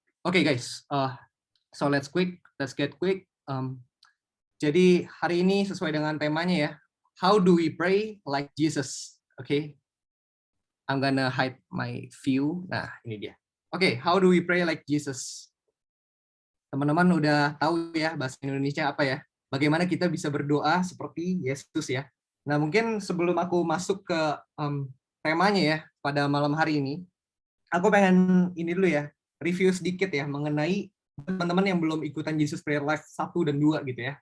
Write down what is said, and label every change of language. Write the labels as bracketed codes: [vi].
[en] Oke guys, so let's get quick. [id] Jadi hari ini sesuai dengan temanya ya, [en] how do we pray like Jesus? Okay, I'm gonna hide my view. [id] Nah ini dia. [en] Okay, how do we pray like Jesus? [id] Teman-teman udah tahu ya bahasa Indonesia apa ya? Bagaimana kita bisa berdoa seperti Yesus ya? Nah mungkin sebelum aku masuk ke temanya ya pada malam hari ini, aku pengen ini dulu ya, review sedikit ya mengenai teman-teman yang belum ikutan Jesus Prayer Life 1 dan 2 gitu ya.